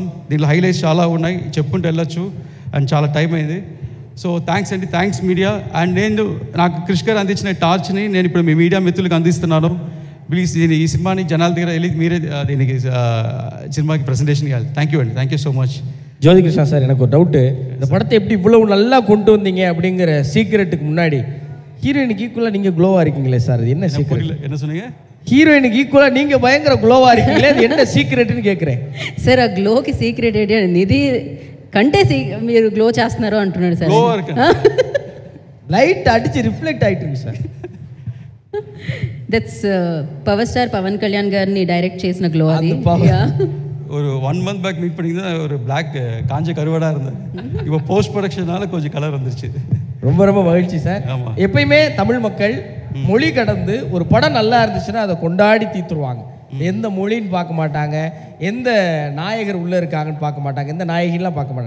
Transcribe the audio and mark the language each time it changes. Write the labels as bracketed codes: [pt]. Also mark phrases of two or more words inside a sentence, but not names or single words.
[te] దీంట్లో హైలైట్స్ చాలా ఉన్నాయి, చెప్పుకుంటూ వెళ్ళొచ్చు. అండ్ చాలా టైం అయింది. సో థ్యాంక్స్ అండి, థ్యాంక్స్ మీడియా. అండ్ నేను నాకు క్రిష్ గారు అందించిన టార్చ్ని నేను ఇప్పుడు మీ మీడియా మిత్రులకు అందిస్తున్నాను. ప్లీజ్ ఈ సినిమాని జనాల దగ్గర వెళ్ళి మీరే దీనికి సినిమాకి ப்ரெசன்டேஷன் ఇవ్వాలి. [en] thank you [te] అండి, [en] thank you so much. [ta] ஜோதி கிருஷ்ணா சார், எனக்கு ஒரு டவுட்டு. இந்த படத்தை எப்படி இவ்வளவு நல்லா கொண்டு வந்தீங்க அப்படிங்கிற சீக்ரெட்டுக்கு முன்னாடி ஹீரோயினுக்கு ஈக்குவலாக நீங்கள் க்ளோவாக இருக்கீங்களே சார், அது என்ன சீக்ரெட்? என்ன சொன்னீங்க? హీరోయిన్కి ఈక్వల్గా நீங்கள் பயங்கர க்ளோவாக இருக்கீங்களே, அது என்ன சீக்ரெட்னு கேட்குறேன் [te] సార్. ఆ గ్లోకి సీక్రెట్ ఏంటి? నిధి కంటేసి మీరు గ్లో చేస్తున్నారు అంటున్నాడు సార్. [en] Glow work. [ta] லைட் அடிச்சு ரிஃப்ளெக்ட் ஆயிட்டுங்க சார். [te] దట్స్ పవర్ స్టార్ పవన్ కళ్యాణ్ గారిని డైరెక్ట్ చేసిన గ్లో అది. [ta] அந்த power. [en] Yeah. [ta] ஒரு 1 [en] month back meet [ta] பண்ணி தான் ஒரு பிளாக் காஞ்ச கருவாடாக இருந்தேன். இப்போ [en] post productionla [ta] கொஞ்சம் கலர் வந்துருச்சு. ரொம்ப ரொம்ப மகிழ்ச்சி சார். ஆமா. எப்பயுமே தமிழ் மக்கள் மொழி கடந்து ஒரு படம் நல்லா இருந்துச்சுன்னா அதை கொண்டாடி தீத்துருவாங்க. எந்த மொழின்னு பார்க்க மாட்டாங்க, எந்த நாயகர் உள்ளே இருக்காங்கன்னு பார்க்க மாட்டாங்க, எந்த நாயகிலாம் பார்க்க மாட்டாங்க.